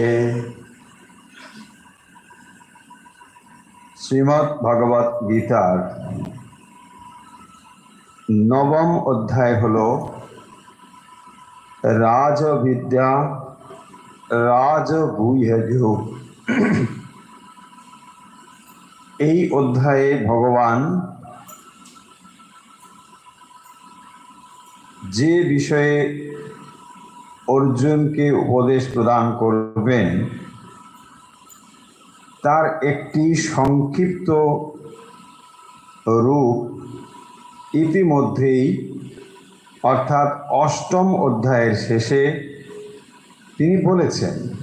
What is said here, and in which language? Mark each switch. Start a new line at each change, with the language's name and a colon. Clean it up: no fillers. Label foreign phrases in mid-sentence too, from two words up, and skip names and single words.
Bangla: শ্রীমদ্ ভগবত গীতার নবম অধ্যায় হলো রাজবিদ্যা রাজগুহ্যযোগ। এই অধ্যায়ে ভগবান যে বিষয়ে অর্জুনকে উপদেশ প্রদান করবেন তার একটি সংক্ষিপ্ত রূপ ইতিমধ্যেই অর্থাৎ অষ্টম অধ্যায়ের শেষে তিনি বলেছেন।